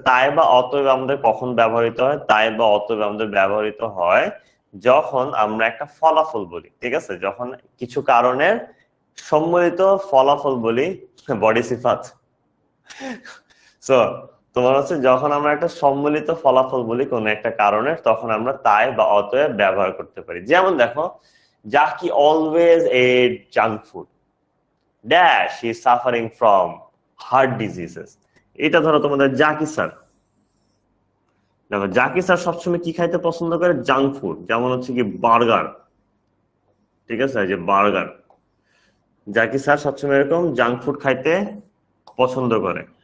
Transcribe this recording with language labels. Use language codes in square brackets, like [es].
[bn] তাই বা অতএব আমাদের কখন ব্যবহৃত হয়? তাই বা অতএব আমাদের ব্যবহৃত হয় যখন আমরা একটা ফলাফল বলি, ঠিক আছে, যখন কিছু কারণের সম্মিলিত ফলাফল বলি, বডি সিফাত। সো তোমার হচ্ছে যখন আমরা একটা সম্মিলিত ফলাফল বলি কোন একটা কারণের, তখন আমরা তাই বা অতএব ব্যবহার করতে পারি। যেমন দেখো [en] Jackie always ate junk food. Dash, she is suffering from heart diseases. [bn] এটা ধরো তোমাদের জাকি স্যার। দেখো জাকি স্যার সবসময় কি খাইতে পছন্দ করে? জাঙ্ক ফুড, যেমন হচ্ছে কি বার্গার, ঠিক আছে, যে বার্গার। জাকি স্যার সবসময় এরকম জাঙ্ক ফুড খাইতে পছন্দ করে।